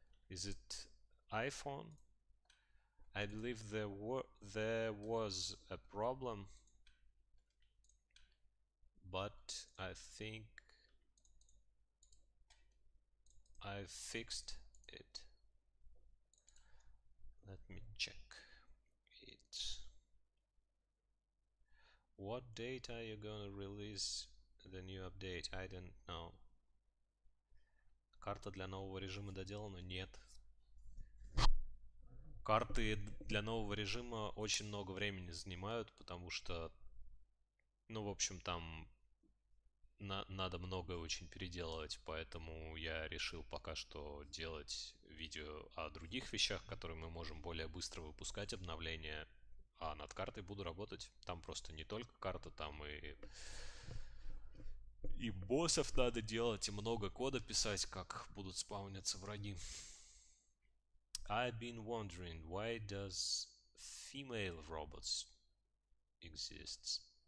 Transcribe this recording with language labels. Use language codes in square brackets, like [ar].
[en] Is it iPhone? I believe there was a problem, but I think I fixed it. Let me check it. What date are you gonna release the new update? I don't know. [ru] Карта для нового режима доделана? Нет. Карты для нового режима очень много времени занимают, потому что, ну, в общем, там надо многое очень переделывать, поэтому я решил пока что делать видео о других вещах, которые мы можем более быстро выпускать обновления, а над картой буду работать. Там просто не только карта, там и боссов надо делать, и много кода писать, как будут спауниться враги. [en] I've been wondering, why does female robots exist?